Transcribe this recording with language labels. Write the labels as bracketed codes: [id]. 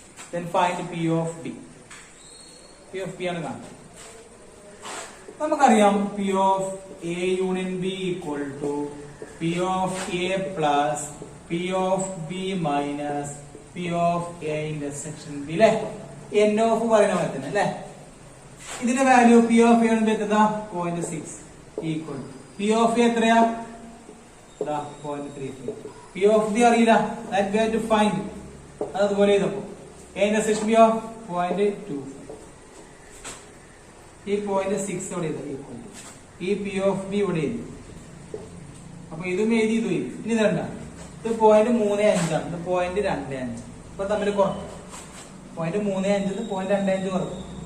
[en] Then find P of B. [ml] P of B ആണ് കാണുന്നത്. [en] നമുക്കറിയാം P of A union B equal to P of A plus P of B minus P of A intersection B അല്ലേ? N of [ml] പറയുന്ന പോലെ തന്നെ അല്ലേ? ഇതിന്റെ value P of A ഉണ്ട് എത്രതാ? 0.6 equal to P of A എത്രയാ? 0.35. P of B അറിയില്ല. [en] That we have to find. [ml] അതുപോലെ ഇതപ്പോ [en] A intersection B of 0.25. [ml] ഈ 0.6 ഇവിടെ [en] equal to [ml] ഈ P of B ഇവിടെ എഴുതി. അപ്പൊ ഇതും എഴുതി ഇതും എഴുതി. ഇനി ഇതണ്ട, ഇത് 0.35 ആണ്, ഇത് 0.25. ഇപ്പൊ തമ്മിൽ കുറക്കും. 0.35 0.25 കുറക്കും.